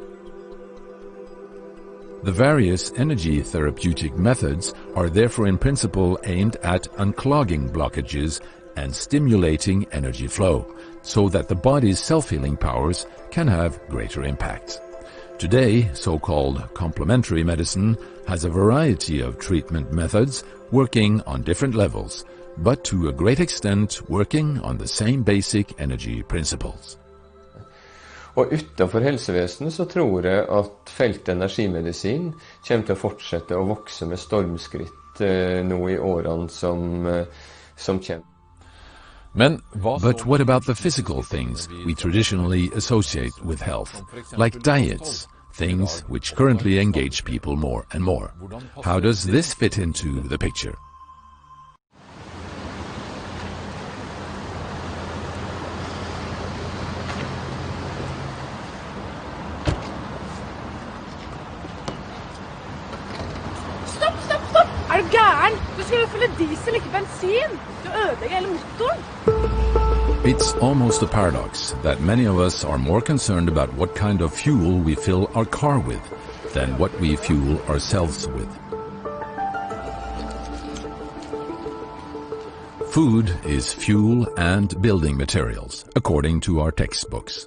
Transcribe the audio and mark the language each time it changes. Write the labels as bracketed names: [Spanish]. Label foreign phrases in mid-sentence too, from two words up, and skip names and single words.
[English] The various energy therapeutic methods are therefore in principle aimed at unclogging blockages and stimulating energy flow, so that the body's self-healing powers can have greater impact. Today, so-called complementary medicine has a variety of treatment methods working on different levels, but to a great extent working on the same basic energy principles. [Norwegian] Og utenfor helsevesenet så tror jeg at feltet energimedisin kommer til å fortsette å vokse med stormskritt nå i årene som kommer. [English] But what about the physical things we traditionally associate with health, like diets, things which currently engage people more and more? How does this fit into the picture? [Norwegian] Stopp! Er du gæren? Du skal jo fylle diesel, ikke bensin. Du ødelegger hele motoren. [English] It's almost a paradox that many of us are more concerned about what kind of fuel we fill our car with than what we fuel ourselves with. Food is fuel and building materials, according to our textbooks.